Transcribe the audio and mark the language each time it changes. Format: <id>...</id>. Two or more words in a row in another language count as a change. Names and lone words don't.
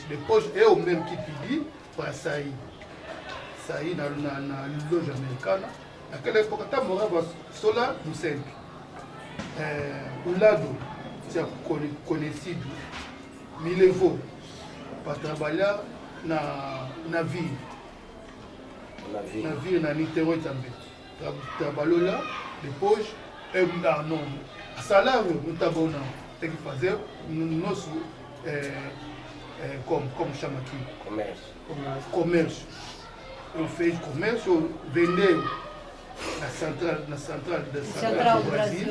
<pt>Depois eu mesmo que pedi para sair na loja americana. Naquela época eu morava só lá no centro. O lado tinha conhecido, me levou para trabalhar na ville. Na Niterói também. Trabalhou lá, depois eu não, salário não está bom não. Tem que fazer no nosso, como chama aqui? Comércio. Eu fiz comércio, eu vendeu na central do Brasil.</pt>